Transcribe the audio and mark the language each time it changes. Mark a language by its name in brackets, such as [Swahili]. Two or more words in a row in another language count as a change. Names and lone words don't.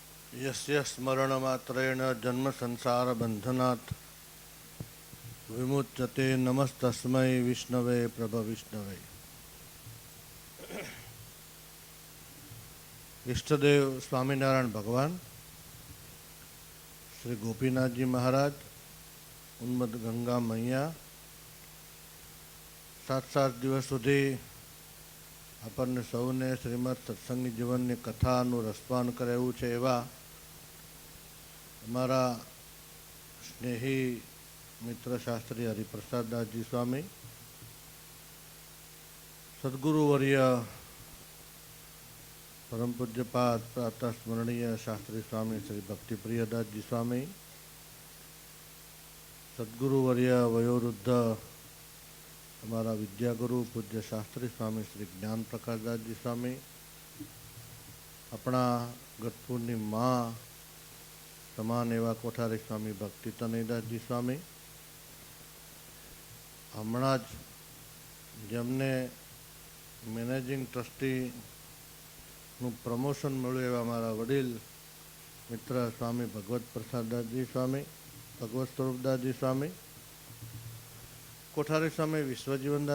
[Sanskrit] यस्य स्मरणमात्रेण जन्मसंसारबन्धनात् विमुच्यते नमस्तस्मै विष्णवे प्रभविष्णवे। [Gujarati] इष्टदेव स्वामीनारायण भगवान, श्री गोपीनाथ जी महाराज, उन्मद गंगा मैया 7 દિવસ સુધી આપણને સૌને શ્રીમદ સત્સંગી જીવનની કથાનું રસપાન કરાવ્યું છે એવા અમારા સ્નેહી મિત્ર શાસ્ત્રી હરિપ્રસાદદાસજી સ્વામી, સદગુરુવર્ય પરમ પૂજ્યપાદ પ્રાતઃ સ્મરણીય શાસ્ત્રી સ્વામી શ્રી ભક્તિપ્રિયદાસજી સ્વામી, સદગુરુવર્ય વયોવૃદ્ધ [Hindi] हमारा विद्यागुरु [Gujarati] पूज्य शास्त्री स्वामी श्री ज्ञान प्रकाशदास जी स्वामी, આપણા ગઢપુરની મા સમાન એવં કોઠારી સ્વામી ભક્તિ તનયદાસ જી સ્વામી, હમણાં જ જેમને [English] managing trustee [Gujarati] પ્રમોશન મળ્યું એવા અમારા વડીલ મિત્ર સ્વામી ભગવત પ્રસાદદાસ જી સ્વામી, ભગવત સ્વરૂપદાસ જી સ્વામી, કોઠારી સ્વામી વિશ્વજીવનદાસ